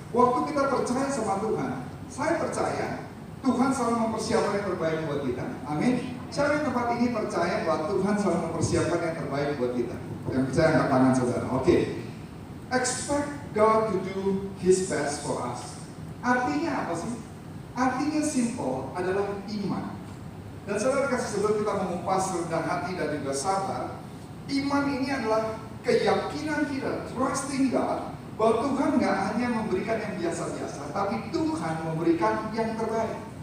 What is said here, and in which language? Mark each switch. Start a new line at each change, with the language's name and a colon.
Indonesian: Waktu kita percaya sama Tuhan, saya percaya Tuhan selalu mempersiapkan yang terbaik buat kita. Amin. Siapa di tempat ini percaya bahwa Tuhan selalu mempersiapkan yang terbaik buat kita? Yang percaya angkat tangan saudara. Oke.
English: Expect God to do His best for us.
Indonesian: Artinya apa sih? Artinya simple adalah iman. Dan saudara kasih sebelum kita mengupas rendah hati dan juga sabar, iman ini adalah keyakinan kita,
English: trusting God,
Indonesian: bahwa Tuhan nggak hanya memberikan yang biasa-biasa, tapi Tuhan memberikan yang terbaik.